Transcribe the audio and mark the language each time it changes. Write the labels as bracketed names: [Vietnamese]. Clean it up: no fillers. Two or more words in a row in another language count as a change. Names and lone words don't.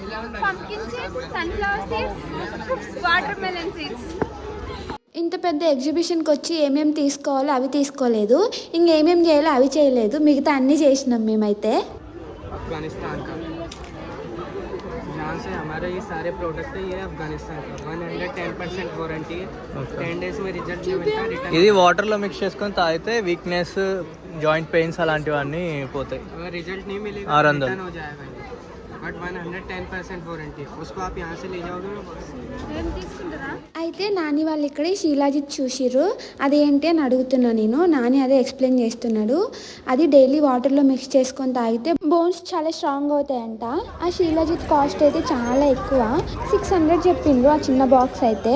[English] pumpkin seeds, sunflower seeds, watermelon seeds. [Telugu] ఇంత పెద్ద ఎగ్జిబిషన్కి వచ్చి ఏమేమి తీసుకోవాలో అవి తీసుకోలేదు, ఇంకేమేమి చేయాలో అవి చేయలేదు. మిగతా అన్నీ చేసినాం మేమైతే. [Hindi] हमारे ये सारे प्रोडक्ट है ये अफगानिस्तान का 110% वारंटी है 10 डेज में रिजल्ट नहीं मिलता रिटर्न [Telugu] ఇది వాటర్లో మిక్స్ చేసుకొని తాగితే [English] weakness joint pains [Telugu] అలాంటివన్నీ పోతాయి [Hindi] अगर रिजल्ट नहीं मिलेगा 600 रिटर्न हो जाएगा ये बट 110% वारंटी है उसको आप यहाँ से ले जाओगे ना [Telugu] అయితే నాని వాళ్ళు ఇక్కడే శీలాజిత్ చూసిర్రు అదేంటి అని అడుగుతున్నా నేను. నాని అదే ఎక్స్ప్లెయిన్ చేస్తున్నాడు. అది డైలీ వాటర్లో మిక్స్ చేసుకొని తాగితే బోన్స్ చాలా స్ట్రాంగ్ అవుతాయంట. ఆ శీలాజిత్ కాస్ట్ అయితే చాలా ఎక్కువ, 600 చెప్పిండ్రు ఆ చిన్న బాక్స్ అయితే.